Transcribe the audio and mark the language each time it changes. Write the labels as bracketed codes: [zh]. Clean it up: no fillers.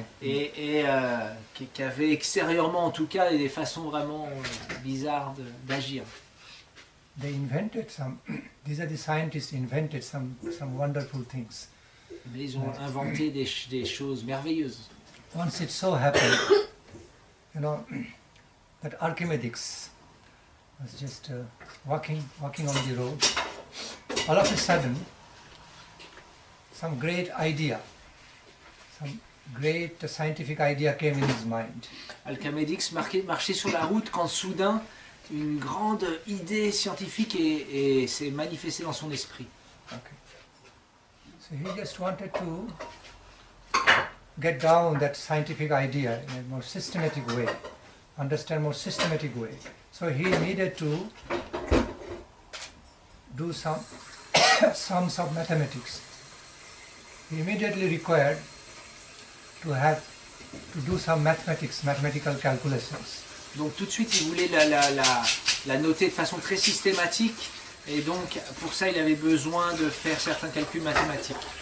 [fr] Et qui avaient extérieurement en tout cas des façons vraiment bizarres d'agir. [en] They invented some, these are the scientists invented some wonderful things. [fr] Mais ils ont inventé des choses merveilleuses. [en] Once it so happened, you know, that Archimedes was just walking on the road. All of a sudden, some great idea, some great scientific idea came in his mind. [fr] Archimedes marchait sur la route quand soudain une grande idée scientifique s'est manifestée dans son esprit. [en] Okay. So he just wanted to get down that scientific idea in a more systematic way, understand more systematic way. So he needed to do some sums of mathematics. He immediately required to do some mathematical calculations. [fr] Donc tout de suite il voulait la noter de façon très systématique et donc pour ça il avait besoin de faire certains calculs mathématiques.